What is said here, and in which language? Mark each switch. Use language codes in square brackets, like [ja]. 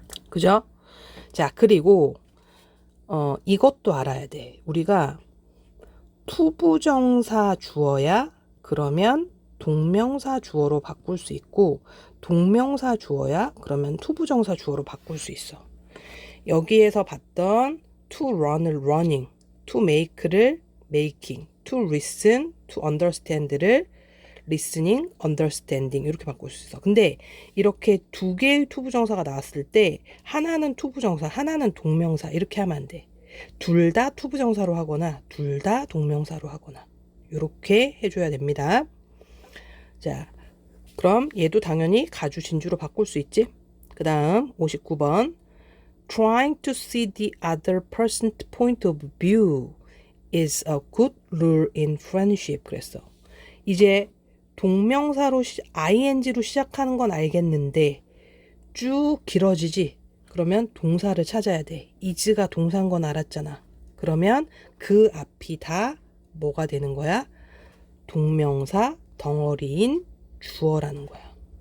[ko] 그죠? 자, 그리고 이것도 알아야 돼. 우리가 투부정사 주어야 그러면 동명사 주어로 바꿀 수 있고 동명사 주어야 그러면 투부정사 주어로 바꿀 수 있어. 여기에서 봤던 to run을 running, to make를 making, to listen, to understand를 listening, understanding 이렇게 바꿀 수 있어. 근데 이렇게 두 개의 투부정사가 나왔을 때 하나는 투부정사, 하나는 동명사 이렇게 하면 안 돼. 둘 다 투부정사로 하거나 둘 다 동명사로 하거나 이렇게 해줘야 됩니다. 자, 그럼 얘도 당연히 가주, 진주로 바꿀 수 있지. 그 다음 [en] 59번 Trying to see the other person's point of view is a good rule in friendship [ko] 그랬어. 이제 동명사로 ing로 시작하는 건 알겠는데 쭉 길어지지. 그러면 동사를 찾아야 돼. is가 동사인 건 알았잖아. 그러면 그 앞이 다 뭐가 되는 거야? 동명사 덩어리인 주어라는 거야.